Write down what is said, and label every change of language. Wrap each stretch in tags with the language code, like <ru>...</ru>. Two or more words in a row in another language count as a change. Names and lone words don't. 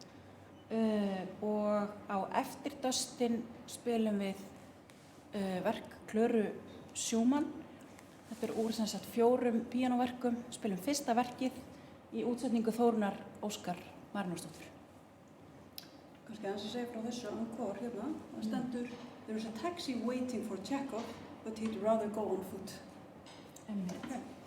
<is>Og á eftir Dustin spilum við verk Klöru Schumann. Þetta úr 4 píanóverkum. Spilum fyrsta verkið í útsetningu Þórunnar Óskar Marinósdóttur. Kannski aðeins að segja frá þessu Encore hérna. Það stendur,</is> <en>there is a taxi waiting for Chekhov, but he'd rather go on foot.</en> <is>Einmitt.</is>